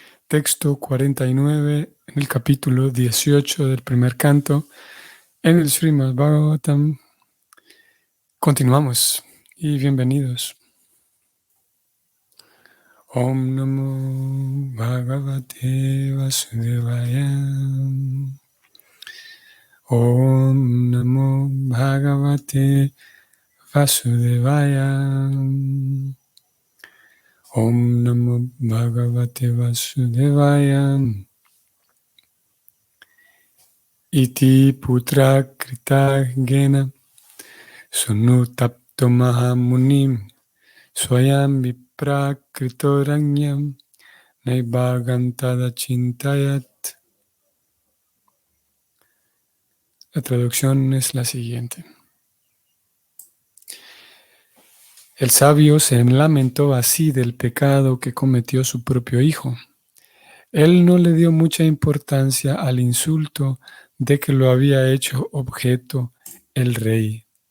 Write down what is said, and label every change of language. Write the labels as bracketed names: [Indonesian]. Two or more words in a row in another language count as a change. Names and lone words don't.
[Spanish] texto 49, en el capítulo 18 del primer canto, en el Srimad Bhagavatam. Continuamos y bienvenidos. [Sanskrit] Om Namo Bhagavate Vasudevaya. Om Namo Bhagavate Vasudevaya. Om Namo Bhagavate Vasudevaya. Iti putra krita gena sunutapto mahamunim swayam vipra kritoranyam naivagantada chintayat. [Spanish] La traducción es la siguiente. El sabio se lamentó así del pecado que cometió su propio hijo. Él no le dio mucha importancia al insulto de que lo había hecho objeto el rey.